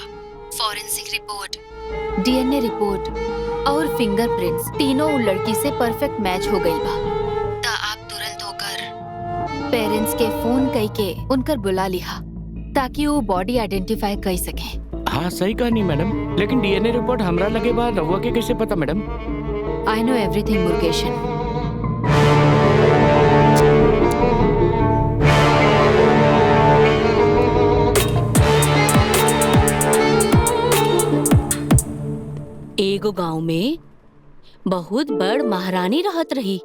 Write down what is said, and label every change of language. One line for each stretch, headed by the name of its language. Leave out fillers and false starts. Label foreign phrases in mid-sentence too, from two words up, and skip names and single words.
English: forensic report, DNA report
Bhojpuri: और फिंगरप्रिंट्स तीनों वो लड़की से
English: perfect match
Bhojpuri: हो गई बा। ता आप तुरंत होकर पेरेंट्स के फोन करके उनकर बुला लिहा ताकि वो
English: body identify
Bhojpuri: कर सके। हाँ सही कहानी मैडम, लेकिन
English: DNA report
Bhojpuri: हमरा लगे बा, रहुआ के कैसे पता मैडम?
English: I know everything मुर्गेशन।
Bhojpuri: एगो गांव में बहुत बड़ महारानी रहत रही।